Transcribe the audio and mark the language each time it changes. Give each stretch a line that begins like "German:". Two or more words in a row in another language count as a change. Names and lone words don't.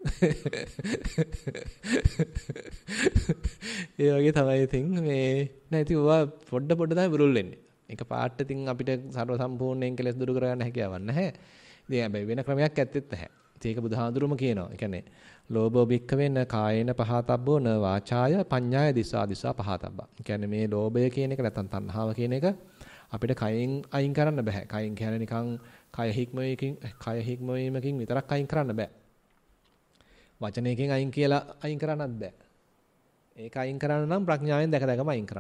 Sinhala: ඒ වගේ තමයි ඉතින් මේ නැති ඔවා පොඩ තමයි බුරුල් වෙන්නේ. එක පාට ඉතින් අපිට සර්ව සම්පූර්ණයෙන් කෙලස් දුරු කරගන්න හැකියාවක් නැහැ. ඉතින් හැබැයි වෙන ක්‍රමයක් ඇත්තෙත් නැහැ. ඒක බුදුහාඳුරුම කියනවා. ඒ කියන්නේ
Pali: ලෝභෝ භික්ඛවෙන කායේන පහතබ්බෝ න වාචාය පඤ්ඤාය දිස්සා පහතබ්බා.
Sinhala: ඒ කියන්නේ මේ ලෝභය කියන එක නැත්නම් තණ්හාව කියන එක අපිට කයෙන් අයින් කරන්න බෑ. කයෙන් කියන්නේ නිකන් කය හික්මවීමකින් විතරක් අයින් කරන්න බෑ. වචනයකින් අයින් කරන්නත් බෑ. ඒක අයින් කරන්න නම් ප්‍රඥාවෙන් දැකම අයින් කරන්න.